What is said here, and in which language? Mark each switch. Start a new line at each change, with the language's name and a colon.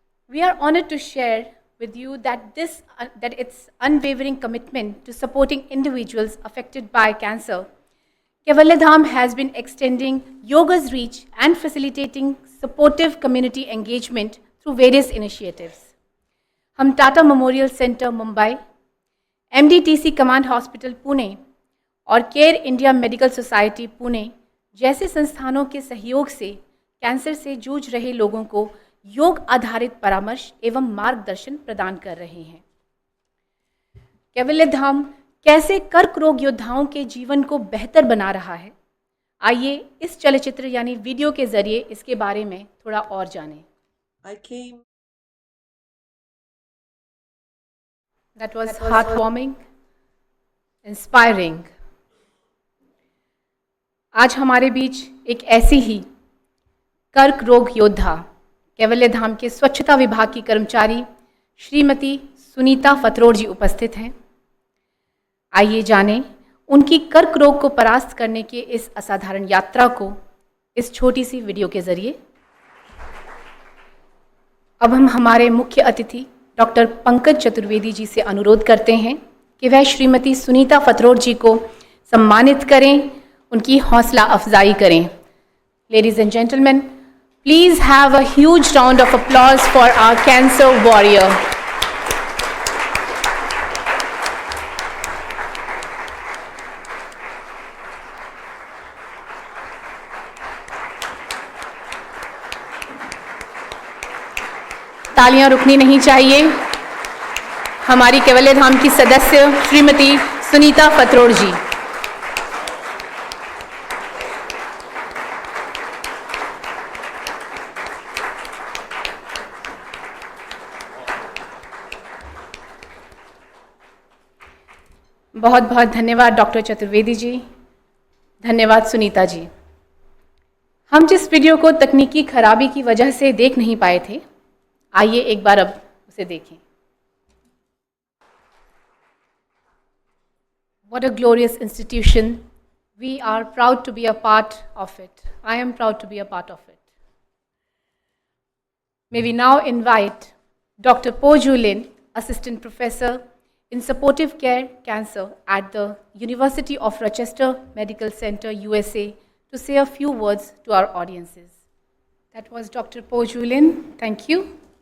English: We are honored to share with you that its unwavering commitment to supporting individuals affected by cancer, Kaivalya Dham has been extending yoga's reach and facilitating supportive community engagement through various initiatives.
Hindi: हम Tata memorial centre Mumbai, MDTC command hospital Pune और care India medical society Pune जैसे संस्थानों के सहयोग से cancer से जूझ रहे लोगों को योग आधारित परामर्श एवं मार्गदर्शन प्रदान कर रहे हैं। कैवल्य धाम कैसे कर्क रोग योद्धाओं के जीवन को बेहतर बना रहा है, आइए इस चलचित्र यानी वीडियो के जरिए इसके बारे में थोड़ा और जानें।
English: That was heartwarming, inspiring.
Hindi: आज हमारे बीच एक ऐसी ही कर्क रोग योद्धा कैवल्य धाम के स्वच्छता विभाग की कर्मचारी श्रीमती सुनीता फतरोड़ जी उपस्थित हैं। आइए जानें उनकी कर्क रोग को परास्त करने की इस असाधारण यात्रा को इस छोटी सी वीडियो के जरिए। अब हम हमारे मुख्य अतिथि डॉक्टर पंकज चतुर्वेदी जी से अनुरोध करते हैं कि वह श्रीमती सुनीता फतरोड़ जी को सम्मानित करें, उनकी हौसला अफजाई करें।
English: Ladies and gentlemen, please have a huge round of applause for our cancer warrior.
Hindi: तालियां रुकनी नहीं चाहिए। हमारी कैवल्य धाम की सदस्य श्रीमती सुनीता फतरोड़ जी। बहुत बहुत धन्यवाद डॉक्टर चतुर्वेदी जी, धन्यवाद सुनीता जी। हम जिस वीडियो को तकनीकी खराबी की वजह से देख नहीं पाए थे, आइए एक बार अब उसे देखें।
English: What a glorious institution. We are proud to be a part of it. I am proud to be a part of it. May we now invite Dr. Po Ju Lin, Assistant Professor in Supportive Care Cancer at the University of Rochester Medical Center, USA, to say a few words to our audiences. That was Dr. Po Ju Lin. Thank you.